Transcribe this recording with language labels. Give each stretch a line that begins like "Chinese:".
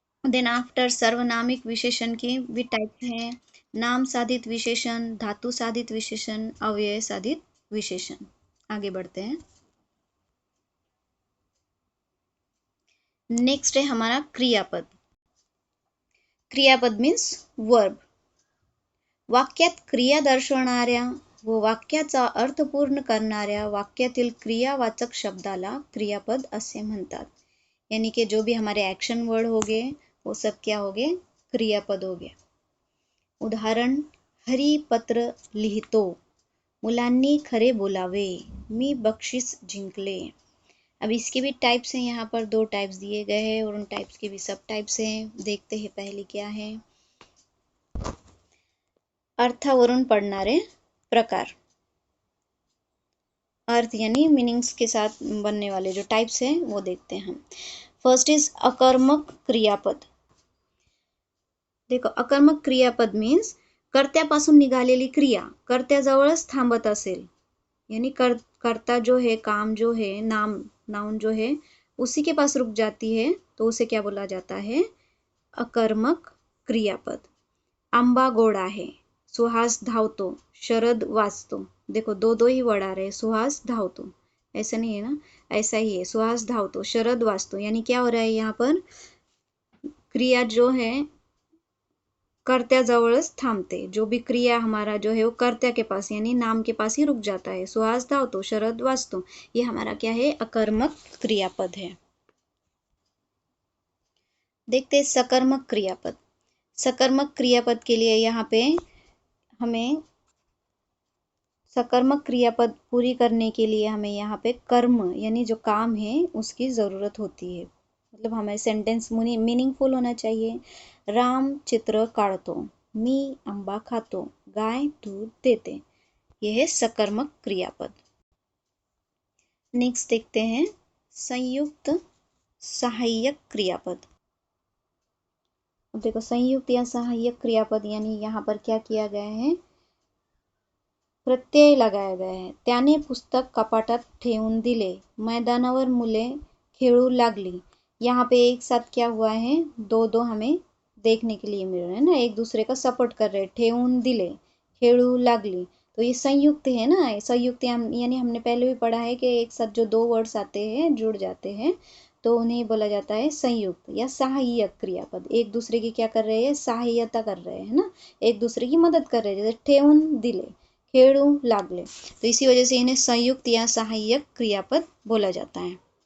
English: then after
Hindi: सर्वनामिक विशेषण की भी टाइप है, नाम साधित विशेषण, धातु साधित विशेषण, अव्यय साधित विशेषण। आगे बढ़ते हैं। नेक्स्ट है हमारा क्रियापद। क्रियापद मीन्स वर्ब।
Marathi: वाक्यात क्रिया दर्शवणाऱ्या व वाक्याचा अर्थ पूर्ण करणाऱ्या वाक्यातील क्रियावाचक शब्दाला क्रियापद असे म्हणतात।
Hindi: यानी कि जो भी हमारे एक्शन वर्ड हो गए वो सब क्या हो गए, क्रियापद हो गए।
Marathi: उदाहरण, हरी पत्र लिहितो, मुलांनी खरे बोलावे, मी बक्षीस जिंकले।
Hindi: अब इसके भी टाइप्स हैं, यहाँ पर 2 टाइप्स दिए गए हैं और उन टाइप्स के भी सब टाइप्स हैं। देखते हैं पहले क्या है।
Marathi: अर्थावरून पडणारे प्रकार,
Hindi: अर्थ यानी मीनिंग्स के साथ बनने वाले जो टाइप्स हैं वो देखते हैं हम।
English: first is
Hindi: अकर्मक क्रियापद। देखो, अकर्मक क्रियापद मीन्स
Marathi: कर्त्यापासून निघालेली क्रिया कर्त्याजवळच थांबत असेल,
Hindi: यानी कर्ता जो है, काम जो है, नाउन जो है, उसी के पास रुक जाती है, तो उसे क्या बोला जाता है? अकर्मक क्रियापद।
Marathi: आंबा गोड आहे, सुहास धावतो, शरद वाचतो।
Hindi: देखो, दो ही वर्ड आ रहे हैं, सुहास धावतो, ऐसा नहीं है ना, ऐसा ही है,
Marathi: सुहास धावतो, शरद वाचतो,
Hindi: यानी क्या हो रहा है यहाँ पर? क्रिया जो है
Marathi: कर्त्याजवळच थांबते,
Hindi: जो भी क्रिया हमारा जो है वो कर्त्या के पास यानी नाम के पास ही रुक जाता है। सुहास धावतो, शरद वाचतो, ये हमारा क्या है? अकर्मक क्रियापद है। देखते हैं सकर्मक क्रियापद। सकर्मक क्रियापद के लिए यहाँ पे हमें सकर्मक क्रियापद पूरी करने के लिए हमें यहाँ पे कर्म यानी जो काम है उसकी ज़रूरत होती है, मतलब हमें सेंटेंस मीनिंगफुल होना चाहिए।
Marathi: राम चित्र काढतो, मी आंबा खातो, गाय दूध देते,
Hindi: यह है सकर्मक क्रियापद। नेक्स्ट देखते हैं संयुक्त सहायक क्रियापद। देखो, संयुक्त या सहायक क्रियापद यानी यहाँ पर क्या किया गया है? प्रत्यय लगाया गया है।
Marathi: त्याने पुस्तक कपाटात ठेवून दिले, मैदानावर मुले खेळू लागली।
Hindi: यहाँ पे एक साथ क्या हुआ है? दो हमें देखने के लिए मिल रहे हैं ना, एक दूसरे का सपोर्ट कर रहे हैं।
Marathi: ठेवून दिले, खेळू लागली,
Hindi: तो ये संयुक्त है ना। संयुक्त यानी हमने पहले भी पढ़ा है कि एक साथ जो 2 वर्ड्स आते हैं जुड़ जाते हैं तो उन्हें बोला जाता है संयुक्त या सहायक क्रियापद। एक दूसरे की क्या कर रहे हैं? सहायता कर रहे हैं ना, एक दूसरे की मदद कर रहे हैं। जैसे
Marathi: ठेवून दिले, खेळू लागले,
Hindi: तो इसी वजह से इन्हें संयुक्त या सहायक क्रियापद बोला जाता है।